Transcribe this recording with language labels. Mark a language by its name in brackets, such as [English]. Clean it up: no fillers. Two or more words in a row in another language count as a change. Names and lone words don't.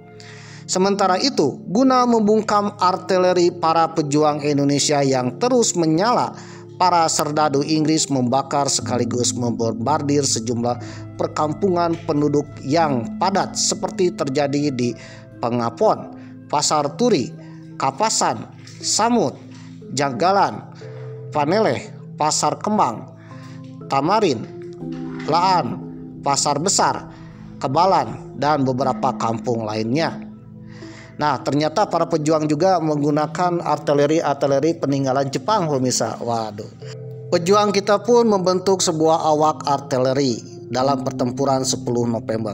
[Indonesian] Sementara itu, guna membungkam artileri para pejuang Indonesia yang terus menyala, para serdadu Inggris membakar sekaligus membombardir sejumlah perkampungan penduduk yang padat seperti terjadi di Pengapon, Pasar Turi, Kapasan, Samut, Jagalan, Paneleh, Pasar Kembang, Tamarin, Laan, Pasar Besar, Kebalan, dan beberapa kampung lainnya. Nah, ternyata para pejuang juga menggunakan artileri peninggalan Jepang, pemirsa. Waduh. Pejuang kita pun membentuk sebuah awak artileri dalam pertempuran 10 November.